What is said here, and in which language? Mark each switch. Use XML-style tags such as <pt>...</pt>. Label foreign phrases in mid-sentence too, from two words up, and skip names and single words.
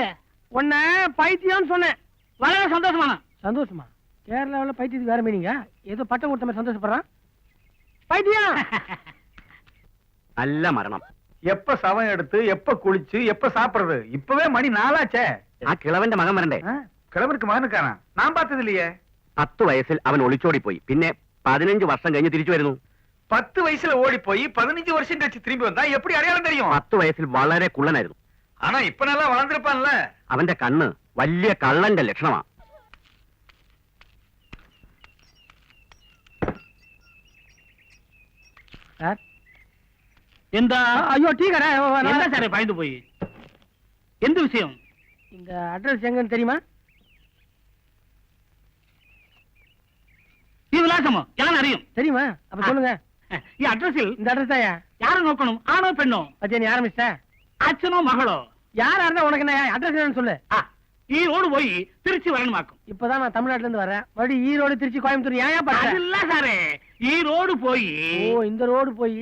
<ta>உன்ன பைத்தியம்னு சொன்னேன்.</ta> <ml>വളരെ சந்தோஷமான.</ml> <ta>சந்தோஷமா? கேரளாவில் பைத்தியத்துக்கு வேற மீனிங்க. ஏதோ பட்டம் கொடுத்த மாதிரி சந்தோஷப்படுறான். பைத்தியம். நல்ல மரணம். எப்ப சவம் எடுத்து எப்ப குளிச்சு எப்ப சாப்பிடுறது? இப்பவே மணி 4 ஆச்சே.</ta> <ml>ആ കിളവന്റെ മകൻ വരണ്ടേ?</ml> <ta>கிழவருக்கு மகனுக்கானா? நான் பார்த்தது இல்லையே.</ta> <ml>10 വയസ്സിൽ അവൻ ഒളിച്ചോടി പോയി. പിന്നെ 15 വർഷം കഴിഞ്ഞ് തിരിച്ചു വരുന്നു.</ml> <ta>10 வயசுல ஓடி போய் 15 வருஷம் கழிச்சு திரும்பி வந்தா எப்படி அடையாளம் தெரியும்?</ta> <ml>10 വയസ്സിൽ വളരെ കുള്ളനായിരുന്നു.</ml> <ta>ஆனா இப்ப நல்லா வளர்ந்திருப்பான்ல.</ta> <ml>അവന്റെ കണ്ണ് വലിയ കള്ളന്റെ ലക്ഷണമാ.</ml> <ta>சார் எந்த ஐயோ டீ கடை. என்ன சாரே பயந்து போய்? எந்த விஷயம்? இந்த அட்ரஸ் எங்கன்னு தெரியுமா?</ta> <ml>ഈ വിലാസമോ? ഞാൻ അറിയും.</ml> <ta>தெரியுமா? அப்ப சொல்லுங்க.</ta> <ml>ഈ അഡ്രസ്സിൽ</ml> <ta>இந்த அட்ரஸ் தாயா? யாரை நோக்கணும்? ஆணோ பெண்ணோ? பத்தியா நீ ஆரம்பிச்சிட்ட?</ta> <ml>അച്ഛനോ മകളോ?</ml> <ta>யாரா இருந்தா உனக்கு என்ன அட்ரஸ் என்னன்னு சொல்லு. ஈரோடு போய் திருச்சி வரணுமாக்கும். இப்பதான் நான் தமிழ்நாட்டுல இருந்து வரேன். மறுபடியும் ஈரோடு திருச்சி கோயம்புத்தூர் ஏன் அது பாரு? இல்ல சாரே, ஈரோடு போய் ஓ இந்த ரோடு போய்</ta>